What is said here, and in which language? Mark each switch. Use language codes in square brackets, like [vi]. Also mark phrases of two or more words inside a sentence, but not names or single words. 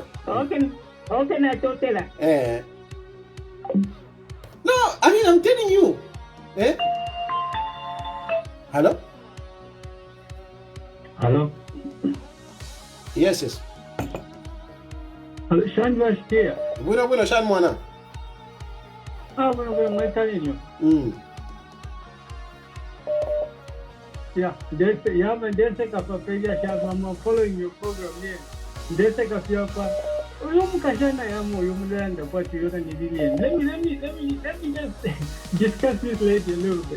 [bem] okay na totela [en] no, I mean, I'm telling you. Hello? Hello? Yes. Shan was here. [bem] Bwino Shan mwana. [en] Bueno, my telling you. Yeah, there's a couple of pages. I'm following your program here. There's a couple of Let me just discuss this later a little bit.